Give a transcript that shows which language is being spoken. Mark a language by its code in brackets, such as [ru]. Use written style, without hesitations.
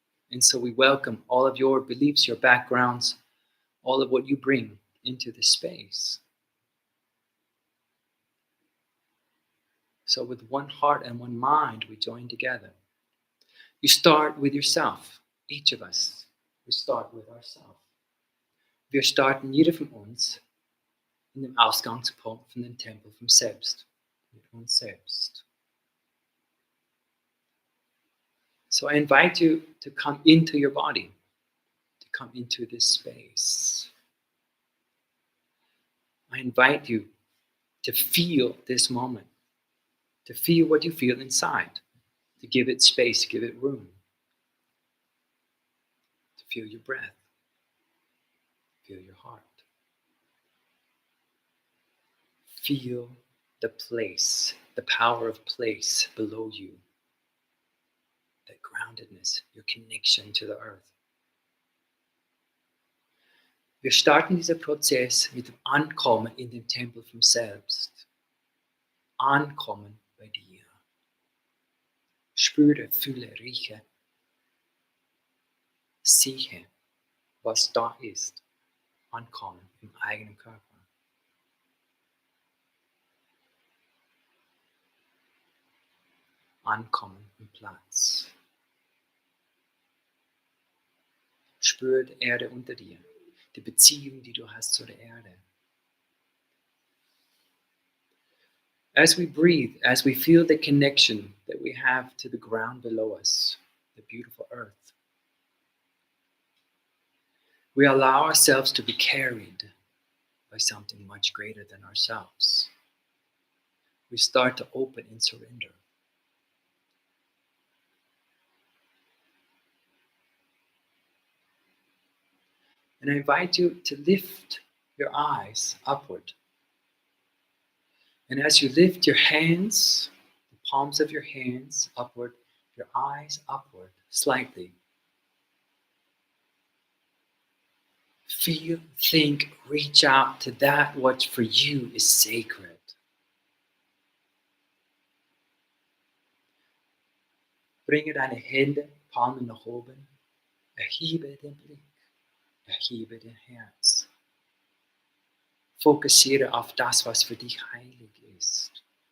[en] And so we welcome all of your beliefs, your backgrounds, all of what you bring into this space. So with one heart and one mind, we join together. You start with yourself. Each of us, we start with ourselves. [de] Wir starten jeder von uns in dem Ausgangspunkt von dem Tempel vom Selbst, mit uns selbst. [en] So I invite you to come into your body, to come into this space. I invite you to feel this moment, to feel what you feel inside, to give it space, to give it room, to feel your breath, feel your heart. Feel the place, the power of place below you, that groundedness, your connection to the earth. [de] Wir starten diesen Prozess mit dem Ankommen in den Tempel vom Selbst. Ankommen bei dir. Spüre, fühle, rieche, siehe, was da ist. Ankommen im eigenen Körper. Ankommen im Platz. Spüre die Erde unter dir, die Beziehung, die du hast zu der Erde. [en] As we breathe, as we feel the connection that we have to the ground below us, the beautiful earth, we allow ourselves to be carried by something much greater than ourselves. We start to open and surrender. And I invite you to lift your eyes upward. And as you lift your hands, the palms of your hands upward, your eyes upward slightly. Feel, think, reach out to that what for you is sacred. [de] Bringe deine Hände, Palmen nach oben. Erhebe den Blick. Erhebe dein Herz. Fokussiere auf das, was für dich heilig ist.